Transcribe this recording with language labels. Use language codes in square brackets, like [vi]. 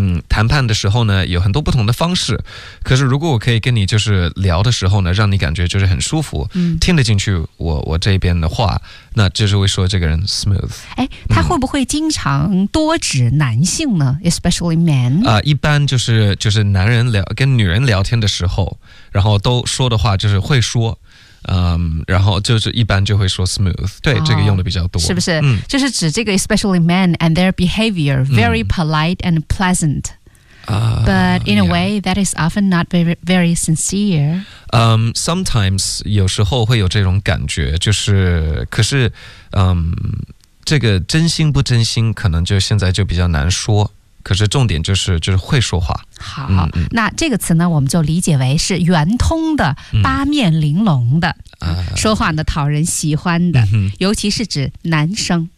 [zh] 谈判的时候呢有很多不同的方式，可是如果我可以跟你就是聊的时候呢让你感觉就是很舒服，听得进去我这边的话，那就是会说这个人 smooth。他会不会经常多指男性呢？ [en] especially men、 [zh] 一般就是男人聊跟女人聊天的时候，然后都说的话就是会说，然后就是一般就会说 smooth， 对、这个用的比较多，是不是、就是指这个 [en] especially men and their behavior very polite and pleasant、but in a way、that is often not very, very sincere、 sometimes [zh] 有时候会有这种感觉，就是可是、这个真心不真心可能就现在就比较难说，可是重点就是会说话。好，那这个词呢，我们就理解为是圆通的、八面玲珑的、说话呢讨人喜欢的、尤其是指男生